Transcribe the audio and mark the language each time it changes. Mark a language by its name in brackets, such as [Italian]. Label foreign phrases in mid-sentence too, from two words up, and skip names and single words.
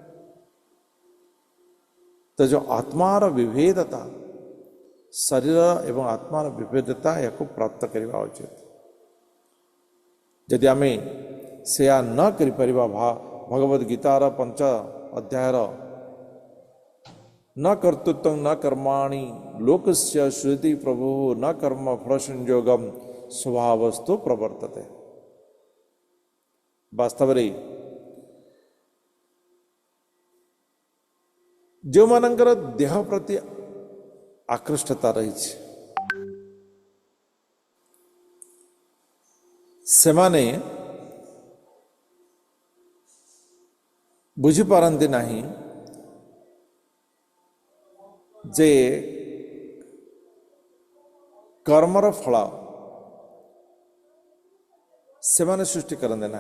[Odia] ତ ଯେଉଁ ଆତ୍ମାର ବିଭେଦତା, ଶରୀର ଏବଂ ଆତ୍ମାର ବିଭେଦତା, ଏହାକୁ ପ୍ରାପ୍ତ କରିବା ଉଚିତ। ଯଦି ଆମେ ସେୟା ନ କରିପାରିବା, ଭଗବଦ୍ ଗୀତାର 5 ଅଧ୍ୟାୟର [Sanskrit] न कर्तृत्वं न कर्माणि लोकस्य श्रुति प्रभु न कर्म फल संयोगम स्वभावस्तु प्रवर्तते। [Odia] ବାସ୍ତବରେ ଯୋ ମାନଙ୍କର ଦେହ ପ୍ରତି ଆକୃଷ୍ଟତା ରହି ସେମାନେ ବୁଝି ପାରନ୍ତି ନାହିଁ ଯେ କର୍ମର ଫଳ ସେ ମାନେ ସୃଷ୍ଟି କରନ୍ତି ନା।